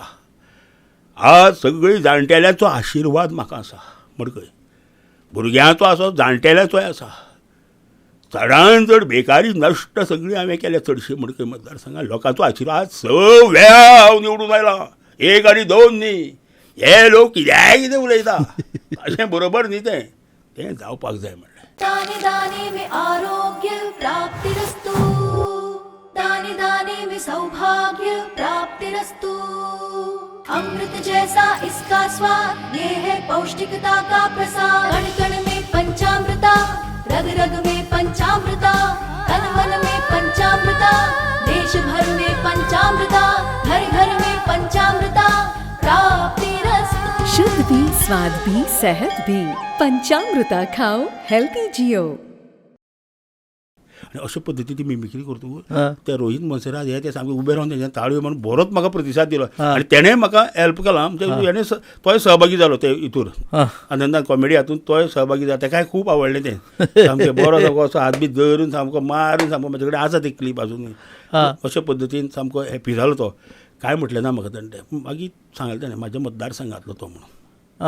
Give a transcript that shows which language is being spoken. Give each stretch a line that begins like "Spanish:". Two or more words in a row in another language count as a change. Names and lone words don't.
Konkani: आज सगळीं जाणटेल्यांचो आशिर्वाद म्हाका आसा मडकय भुरग्यांचो आसा जाणटेल्यांचोय आसा चडांत चड बेकारी नश्ट सगळी हांवें केल्या चडशी मडकय मतदारसंघात लोकांचो आशिर्वाद 6 वेळा हांव निवडून आयला 1 आनी 2 न्ही हे लोक कित्याय कितें उलयता अशें बरोबर न्ही तें जावपाक जाय म्हणलें.
Hindi: दाने दाने में आरोग्य प्राप्तिरस्तु दाने दाने में सौभाग्य प्राप्तिरस्तु अमृत जैसा इसका स्वाद ये है पौष्टिकता का प्रसाद कण कण में पंचामृता रग रग में पंचामृता तन मन में पंचामृता देश भर में पंचामृता घर घर में पंचामृता प्राप्तिरस्तु शुद्ध भी स्वाद भी सेहत भी पंचामृता खाओ हेल्थी जियो.
Konkani: आनी अशे पद्दतीन ती मिमिक्री करतकूच हा. ते रोहीत मनसराज हे ते सामके उबे रावन तेंच्यान ताळयो म्हणून बरोच म्हाका प्रतिसाद दिलो आनी तेणेय म्हाका हेल्प केलां म्हणजे हेणें तोय सहभागी जालो ते हितूर हा. आनंदान कॉमेडी हातूंत तोय सहभागी जालो तेकाय खूब आवडलें तें सामकें बरो सामको असो हात बी धरून सामको मारून सामको म्हाजे कडेन आसा ती क्लीप अजूनय अशे पद्दतीन सामको हॅपी जालो तो काय म्हटलें ना म्हाका तेणें मागीर सांगलें तेणें म्हाज्या मतदारसंघांतलो तो म्हणून